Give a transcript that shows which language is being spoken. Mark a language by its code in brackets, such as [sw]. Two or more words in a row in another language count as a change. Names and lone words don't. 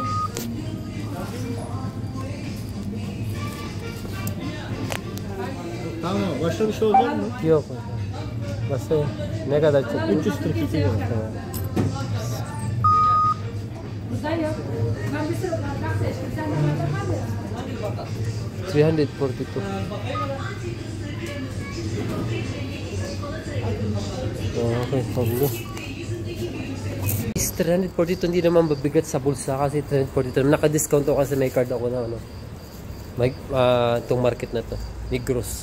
[tr] Tamam, başka bir şey olacak mı? Yok. Basta ne kadar çok? 342 lira. Tamam. Güzel. Ben bir sürü bardak seçtim. Sen de bardak var mı? 342. [tl] Okay, pablo. 342 hindi naman mabigat sa bulsa kasi 342 naka-discount ako kasi may card ako na ano. May itong market na to, Negros.